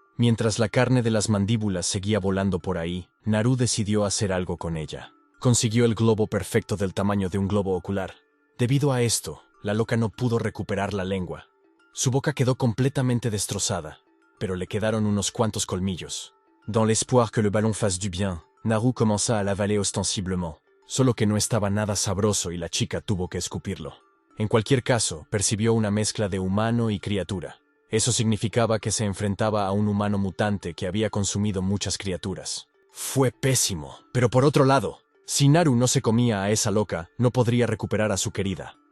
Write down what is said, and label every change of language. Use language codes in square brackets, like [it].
[es] Mientras la carne de las mandíbulas seguía volando por ahí, Naru decidió hacer algo con ella. Consiguió el globo perfecto del tamaño de un globo ocular. Debido a esto, la loca no pudo recuperar la lengua. Su boca quedó completamente destrozada, pero le quedaron unos cuantos colmillos. [fr] Dans l'espoir que le ballon fasse du bien, Naru commença à l'avaler ostensiblement. [es] Solo que no estaba nada sabroso y la chica tuvo que escupirlo. En cualquier caso, percibió una mezcla de humano y criatura. Eso significaba que se enfrentaba a un humano mutante que había consumido muchas criaturas. Fue pésimo, pero por otro lado, si Naru no se comía a esa loca, no podría recuperar a su querida.